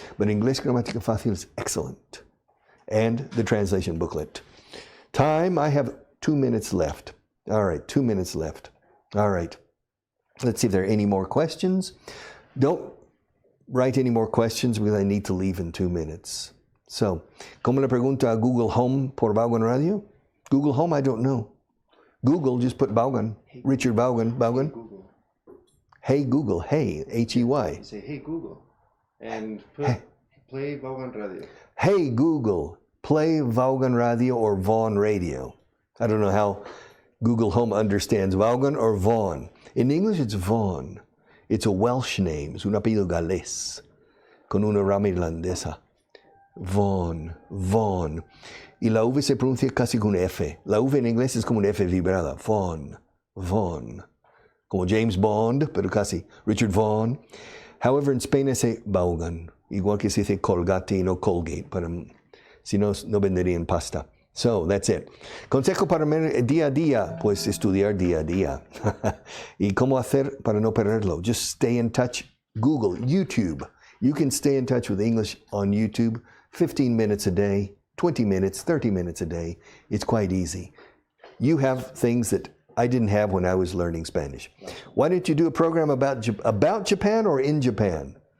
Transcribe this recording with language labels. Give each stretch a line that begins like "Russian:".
English: But Inglés Gramática Fácil is excellent. And the translation booklet. Time, I have 2 minutes left. All right, 2 minutes left. All right. Let's see if there are any more questions. Don't write any more questions because I need to leave in 2 minutes.
Spanish: So, ¿cómo le pregunta a Google Home por Vaughan Radio?
English: Google Home, I don't know. Google, just put Vaughan. Richard Vaughan. Vaughan. Google. Hey Google. Hey, H-E-Y. You say, hey Google, and play Vaughan Radio. Hey Google, play Vaughan Radio or Vaughan Radio. I don't know how Google Home understands Vaughan or Vaughan. In English, it's Vaughan. It's a Welsh name.
Spanish: Es un apellido galés con una rama irlandesa.
English: Vaughan, Vaughan.
Spanish: Y la V se pronuncia casi con F. La V en inglés es como una F vibrada. Vaughan, Vaughan. Como James Bond, pero casi. Richard Vaughan.
English: However, in Spain se Vaughan.
Spanish: Igual que se dice Colgate y no Colgate. Para, si no, no venderían pasta.
English: So, that's it.
Spanish: Consejo para día a día, pues estudiar día a día. ¿Y cómo hacer para no perderlo?
English: Just stay in touch. Google, YouTube. You can stay in touch with English on YouTube 15 minutes a day, 20 minutes, 30 minutes a day. It's quite easy. You have things that I didn't have when I was learning Spanish. Why don't you do a program about Japan or in Japan?